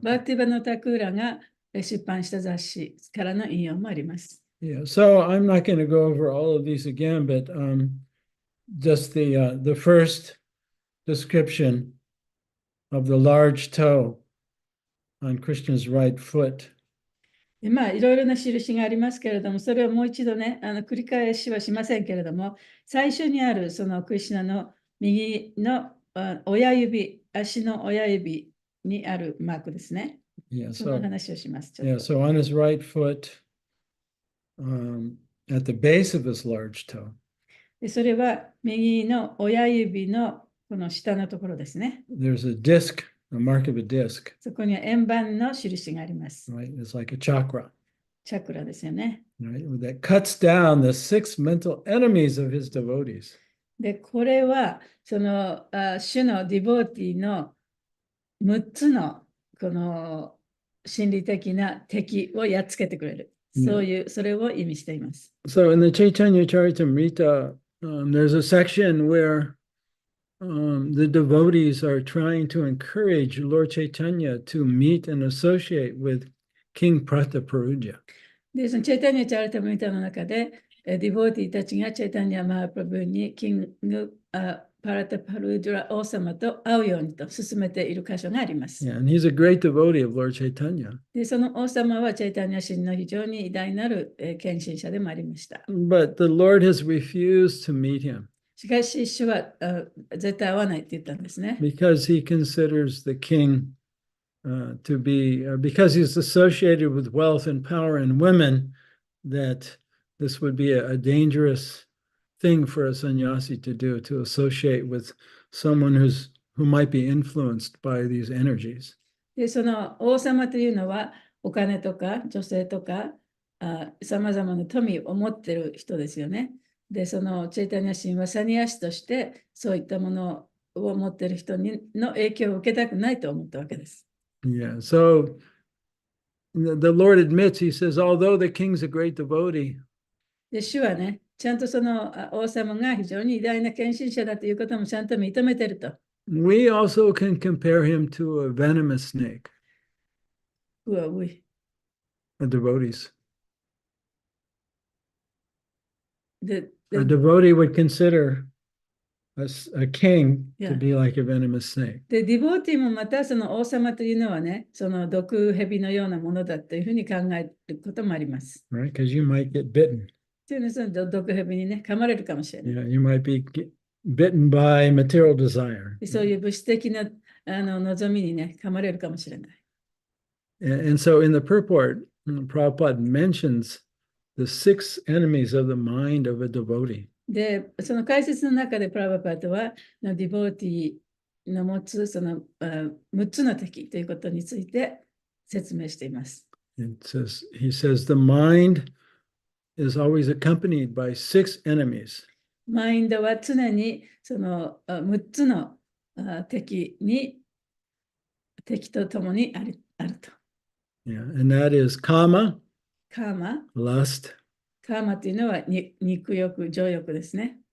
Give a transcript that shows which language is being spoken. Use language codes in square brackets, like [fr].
[ja] バクティバノタクーラが出版した雑誌からの引用もあります。 [en] Yeah, so I'm not going to go over all of these again, but just the first description of the large toe on Krishna's right foot. [ja] で、まあ、いろいろな印がありますけれども、それをもう一度ね、繰り返しはしませんけれども、最初にあるそのクリシュナの右の親指、足の親指にあるマークですね。 [en] Yeah, [ja] その [en] so [ja] 話をします。ちょっ [en] yeah, [ja] と [en] so on his right foot, at the base of his large toe, [ja] でそれは右の親指のこの下のところですね。 [en] there's a disc, a mark of a disc, [ja] そこには円盤の印があります。 [en] right? It's like a chakra, [ja] チャクラですよね。 [en] right? That cuts down the 6 mental enemies of his devotees. [ja] で、これはその主のディボーティーの6つのこの心理的な敵をやっつけてくれる。そういう、それを意味しています。 [en] So in the Chaitanya Charitamrita, there's a section where the devotees are trying to encourage Lord Chaitanya to meet and associate with King Prataparuja. [ja] で、そのチェイタニア・チャリタムリタの中で、ディボーティーたちがチェイタニア・マハプラブにキング・パラタパルドラ王様と会うようにと進めている箇所があります。 [en] Yeah, and he's a great devotee of Lord Chaitanya. [ja] で、その王様はチェイタニア神の非常に偉大なる献身者でもありました。 [en] But the Lord has refused to meet him [ja] しかし、主は絶対会わないって言ったんですね。 [en] because he considers the king to be, because he's associated with wealth and power and women, that this would be a dangerous thing for a sannyasi to do, to associate with someone who might be influenced by these energies. [ja] で、その王様というのはお金とか女性とかさまざまな富を持っている人ですよね。で、そのチェイタニア神はサニア師としてそういったものを持っている人の影響を受けたくないと思ったわけです。 [en] Yeah, so the Lord admits, he says, although the king's a great devotee, [ja] で、主はね、ちゃんとその王様が非常に偉大な献身者だということもちゃんと認めていると。 [en] we also can compare him to a venomous snake, うわうい。 a devotee's. [ja] で、 [en] A devotee would consider a king Yeah. to be like a venomous snake. [ja] ディボーティーもまたその王様というのはね、その毒蛇のようなものだというふうに考えることもあります。 [en] Right? Because you might get bitten. [ja] というのはその毒蛇にね、噛まれるかもしれない。 [en] You know, you might be bitten by material desire. [ja] そういう物質的な望みにね、噛まれるかもしれない。 [en] And so in the purport, Prabhupada mentions the 6 enemies of the mind of a devotee. [ja] で、その解説の中でプラバパートは、ディボーティーの持つその6つの敵ということについて説明しています。 [en] He says the mind is always accompanied by 6 enemies. [ja] マインドは常にその6つの敵とともにあると。 [en] Yeah, and that is kama, [ja] カーマ、 [en] lust, [ja] カーマというのは肉欲、情欲ですね。